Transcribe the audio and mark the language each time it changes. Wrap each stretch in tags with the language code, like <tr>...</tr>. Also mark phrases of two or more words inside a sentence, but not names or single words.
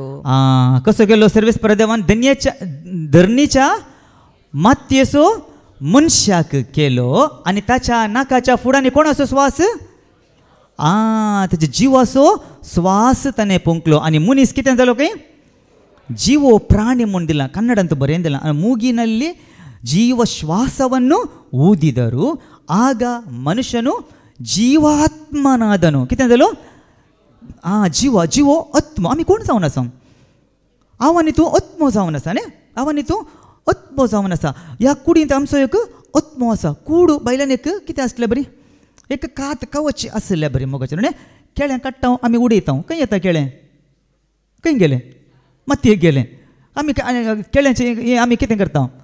<kok>कसो केलो सर्वेस्परा देवान धरणीच्या मातयेचो मनशाक केलो आनी ताच्या नाकाच्या फुडांनी कोणाचो श्वास ताच्या जिवाचो श्वास ताणें फुंकलो आनी मनीस कितें जालो काय जीवो प्राणी म्हूण दिला कन्नडांत बरयंदिला</kok> <kn>ಮೂಗಿನಲ್ಲಿ ಜೀವ ಶ್ವಾಸವನ್ನು ಊದಿದರು ಆಗ ಮನುಷ್ಯನು ಜೀವಾತ್ಮನಾದನು</kn> <kok>कितें जालो जीवो आत्म आमी कोण जावन आसा हांव आनी तूं आत्मो जावन आसा न्ही हांव आनी तूं आत्मो जावन आसा ह्या कुडींत आमचो एक आत्मो आसा कूड बायल्यान एक कितें आसलें बरी एक कात कवच आसलें बरी मोगाचें न्ही केळें काडटा आमी उडयता खंय येता केळें खंय गेलें मातयेक गेलें आमी केळ्यांचें हें आमी कितें करता</kok>